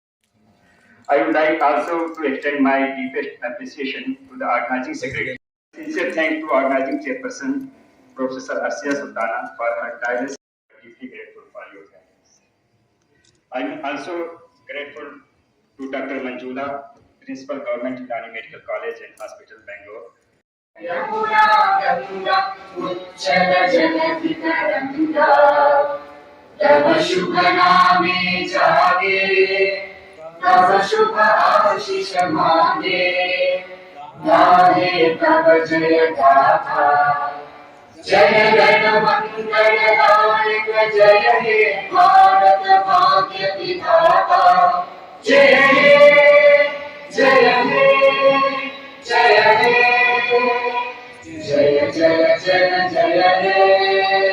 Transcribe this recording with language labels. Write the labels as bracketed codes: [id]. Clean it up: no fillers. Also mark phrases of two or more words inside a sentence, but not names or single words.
[en] I would like also to extend my deepest appreciation to the organizing secretary. Sincere thanks to organizing chairperson, Professor Ashia Sultana, for her tireless. Deeply grateful for your guidance. I'm also grateful to Dr. Manjula, Principal Government Unani Medical College and Hospital, Bangalore. [bn] যমুনা গঙ্গা উচ্চল জলধিতরঙ্গা তব শুভ নামে জাগে তব শুভ আশীষ মাঙ্গে গাহে তব জয় গাথা জয় গণ মঙ্গলদায়ক জয় হে ভারত ভাগ্য বিধাতা জয় হে জয় হে জয় হে জয় জয় জয় জয় হে